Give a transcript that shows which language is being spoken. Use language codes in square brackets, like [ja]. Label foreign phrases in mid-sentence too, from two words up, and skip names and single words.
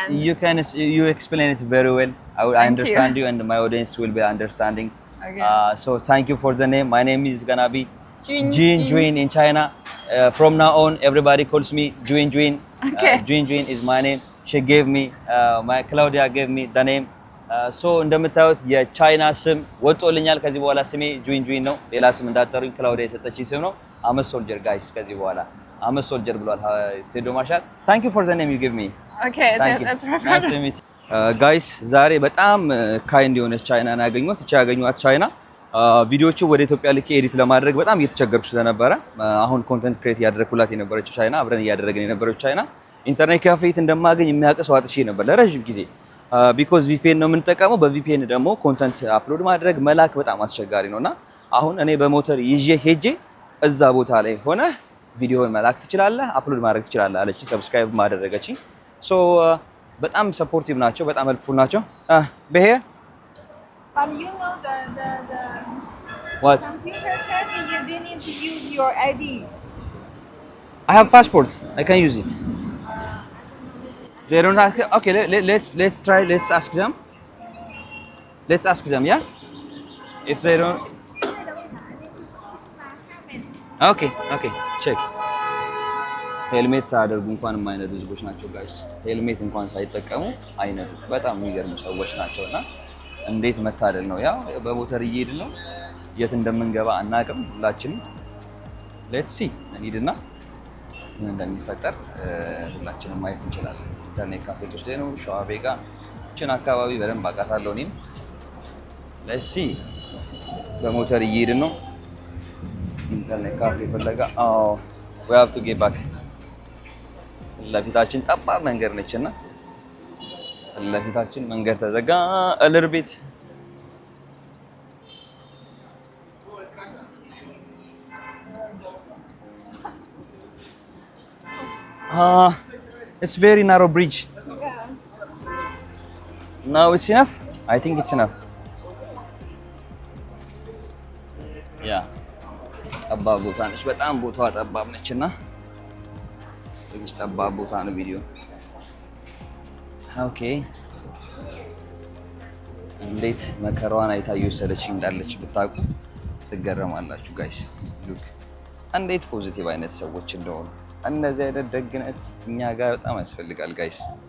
[en] You explain it very well. I understand you, and my audience will be understanding. Okay. So thank you for the name. My name is gonna be Jin in China. From now on, everybody calls me Jin. Okay. Jin is my name. She gave me, my Claudia gave me the name. [am] So እንደምታዩት የቻይና ስም ወጦልኛል። ከዚህ በኋላ ስሜ ጁን ነው። ሌላ ስም እንዳትጠሩኝ። ክላውዲያ የሰጠችኝ ስም ነው። አመት [en] soldier guys። [am] ከዚህ በኋላ አመት ሶልጀር ብሏል ሴዶ ማርሻል። [en] Thank you for the name you give me. Okay, that's nice to meet you. [am] ጋይስ ዛሬ በጣም ካይንድ የሆነች ቻይናን ያገኘሁት። እቺ ያገኘኋት ቻይና ቪዲዮቹ ወደ ኢትዮጵያ ልኬ ኤዲት ለማድረግ በጣም እየተቸገርኩ ስለነበረ አሁን [en] content create [am] ያደረኩላት የነበረችው ቻይና አብረን እያደረግን የነበረችው ቻይና [en] internet cafe [am] እንደማገኝ የሚያቀሰው አጥቼ ነበር ለረጅም ጊዜ [en] because VPN [am] ነው የምንጠቀመው። በቪፒኤን ደግሞ [en] content upload [am] ማድረግ መላክ በጣም አስቸጋሪ ነውና አሁን እኔ በሞተር ይዤ ሄጄ እዛ ቦታ ላይ ሆነ ቪዲዮን መላክ ትችላለህ፣ አፕሎድ ማድረግ ትችላለህ አለች። ሰብስክራይብ ማደረገችኝ። ሶ በጣም ሰፖርቲቭ ናቸው፣ በጣም ሄልፕፉል ናቸው። በሄር [en] But you know the What? computer cafe, you do need to use your ID. I have passport. I can use it. They don't ask. Okay, let's try. Let's ask them. Yeah. If they don't. Okay. Check. [am] ሄልሜት ሳያደርጉ እንኳን የማይነዱ ህዝቦች ናቸው ጋይስ። ሄልሜት እንኳን ሳይጠቀሙ አይነዱ። በጣም የሚገርሙ ሰዎች ናቸውና እንዴት መታደል ነው። ያው በሞተር እየሄድን ነው። የት እንደምንገባ አናውቅም ሁላችንም። [en] let's see [am] እንሂድና ምን እንደሚፈጠር ሁላችንም ማየት እንችላለን። [en] internet cafe [am] ውስጥ ነው ሸዋቤ ጋር እችን አካባቢ በደንብ አውቃታለሁ እኔም። [en] let's see [am] በሞተር እየሄድን ነው [en] internet cafe [am] ፍለጋ። [en] we have to get back. [am] ለፊታችን ጠባብ መንገድ ነችና ለፊታችን መንገድ ተዘጋ እልርቢት። [en] It's very narrow bridge. Now it's enough? I think it's enough. Yeah. [am] ጠባብ ቦታ ነች። በጣም ቦታዋ ጠባብ ነችና ትንሽ ጠባብ ቦታ ነው ቪዲዮ። ኦኬ እንዴት መከራዋን አይታ እየወሰደችኝ እንዳለች ብታውቁ ትገረማላችሁ ጋይስ። ሉክ እንዴት ፖዚቲቭ አይነት ሰዎች እንደሆኑ። እነዚህ አይነት ደግነት እኛ ጋር በጣም ያስፈልጋል ጋይስ።